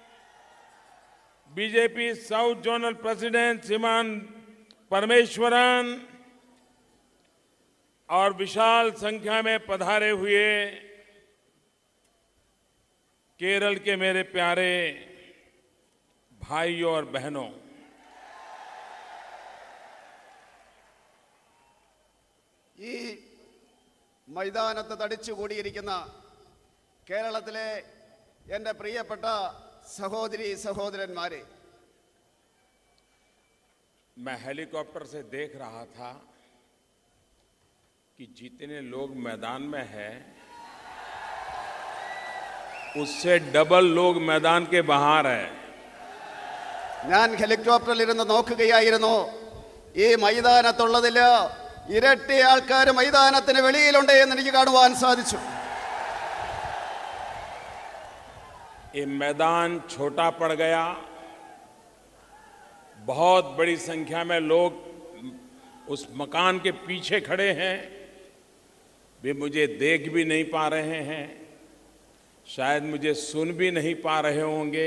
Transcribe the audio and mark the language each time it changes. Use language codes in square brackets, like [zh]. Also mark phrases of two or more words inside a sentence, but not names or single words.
[hi] बीजेपी [en] South Zonal President [hi] श्रीमान परमेश्वरन और विशाल संख्या में पधारे हुए केरल के मेरे प्यारे भाइयों और बहनों, [ml] ഈ മൈതാനത്ത് തടിച്ചുകൂടിയിരിക്കുന്ന കേരളത്തിലെ എൻ്റെ പ്രിയപ്പെട്ട സഹോദരി സഹോദരന്മാരെ, [hi] मैं हेलीकॉप्टर से देख रहा था कि जितने लोग मैदान में हैं उससे डबल लोग मैदान के बाहर हैं। [ml] ഞാൻ ഹെലികോപ്റ്ററിൽ ഇരുന്ന് നോക്കുകയായിരുന്നു. ഈ മൈതാനത്തുള്ളതിൽ ഇരട്ടി ആൾക്കാർ മൈതാനത്തിന് വെളിയിലുണ്ട് എന്ന് എനിക്ക് കാണുവാൻ സാധിച്ചു. [hi] ये मैदान छोटा पड़ गया, बहुत बड़ी संख्या में लोग उस मकान के पीछे खड़े हैं, वे मुझे देख भी नहीं पा रहे हैं, शायद मुझे सुन भी नहीं पा रहे होंगे।